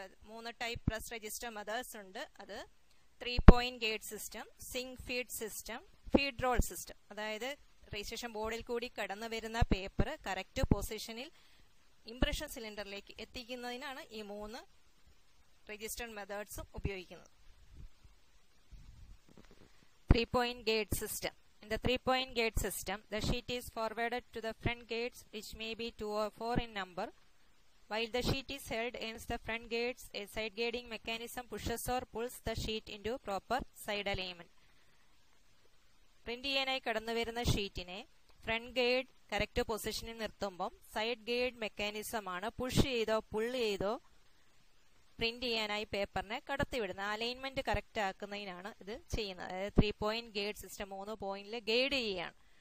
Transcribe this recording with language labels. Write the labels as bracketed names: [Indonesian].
[Malayalam] 3 type press register methods ഉണ്ട്. അത് 3 point gate system, zinc feed system, feed role system. അതായത് registration ബോർഡിൽ കൂടി കടന്നു വരുന്ന പേപ്പർ കറക്റ്റ് പൊസിഷനിൽ ഇംപ്രഷൻ സിലിണ്ടറിലേക്ക് എത്തിക്കുന്നതിനാണ് ഈ 3 രജിസ്റ്റർ മെത്തേഡ്സും ഉപയോഗിക്കുന്നത്. [English] 3 point gate system. In the 3 point gate system, the sheet is forwarded to the front gates, which may be 2 or 4 in number. While the sheet is held against the front gates, a side gating mechanism pushes or pulls the sheet into proper side alignment. [Malayalam] Print ചെയ്യാനായി കടന്നു വരുന്ന ഷീറ്റിനെ front ഗേഡ് correct പൊസിഷനിൽ നിർത്തുമ്പം side ഗേഡ് മെക്കാനിസമാണ് push ചെയ്തോ പുള്ള് ചെയ്തോ print ചെയ്യാനായി പേപ്പറിനെ കടത്തിവിടുന്നത്. Alignment correct ആക്കുന്നതിനാണ് ഇത് ചെയ്യുന്നത്. അതായത് 3 point ഗേഡ് സിസ്റ്റം 3 പോയിന്റിൽ ഗൈഡ് ചെയ്യുകയാണ്.